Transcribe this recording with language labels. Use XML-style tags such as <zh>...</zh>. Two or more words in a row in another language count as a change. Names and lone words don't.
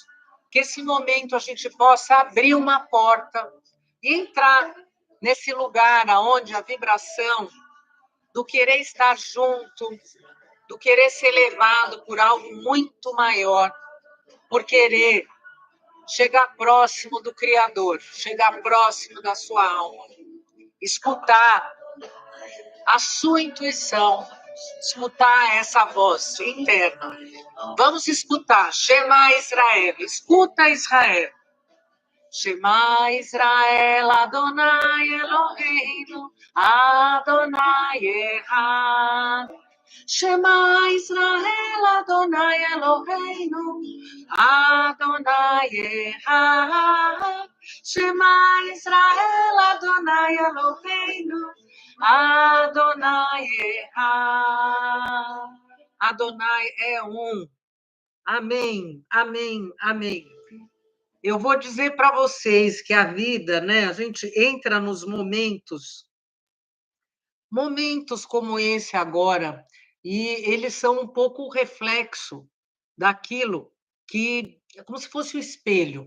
<pt>Que esse momento a gente possa abrir uma porta e entrar nesse lugar onde a vibração do querer estar junto, do querer ser levado por algo muito maior, por querer chegar próximo do Criador, chegar próximo da sua alma, escutar a sua intuição, escutar essa voz interna. Vamos escutar.</pt> <he>שמע ישראל,</he> <pt>escuta Israel.</pt> <he>שמע ישראל, אדוני אלוהינו, אדוני אחד. שמע ישראל, אדוני אלוהינו, אדוני אחד. שמע ישראל, אדוני אלוהינו, אדוני אחד.</he> <pt>Adonai é um. Amém, amém, amém. Eu vou dizer para vocês que a vida, né, a gente entra nos momentos como esse agora, e eles são um pouco o reflexo daquilo que é como se fosse o espelho.</pt>